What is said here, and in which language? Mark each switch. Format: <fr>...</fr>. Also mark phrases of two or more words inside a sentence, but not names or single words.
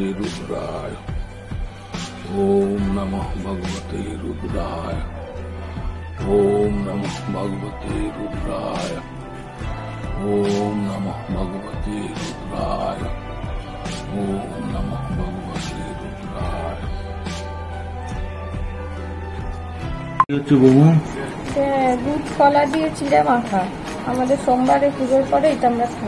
<sa>রুদ্রায়, ওম নমঃ ভগবতে রুদ্রায়, ওম নমঃ ভগবতে রুদ্রায়। ওম নমঃ ভগবতে রুদ্রায়। ওম নমঃ ভগবতে রুদ্রায়।</sa> <bn>কি হচ্ছে বাবু? দুধ কলা দিয়ে চিড়ে মাখা, আমাদের সোমবারে পুজোর পরে এটা আমরা খাই।</bn>